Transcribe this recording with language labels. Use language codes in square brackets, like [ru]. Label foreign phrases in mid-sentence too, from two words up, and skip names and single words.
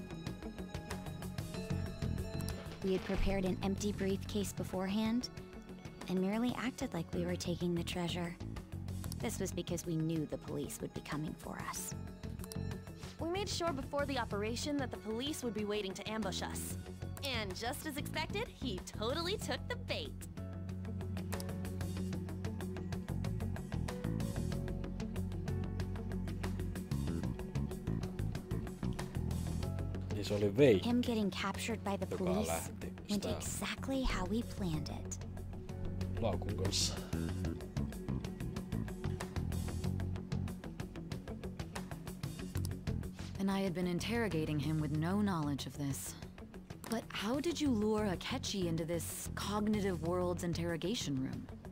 [en] We had prepared an empty briefcase beforehand, and merely acted like we were taking the treasure. This was because we knew the police would be coming for us. We made sure before the operation that the police would be waiting to ambush us. And just as expected, he totally took the bait. [fi] Niin se oli Veikki, [en] Him getting captured by the [fi] joka [en] police [fi] lähti [en] went [fi] sitä [en] exactly how we planned it. [fi] laukun kanssa. [en] And I had been interrogating him with no knowledge of this. But how did you lure Akechi into this cognitive world's interrogation room?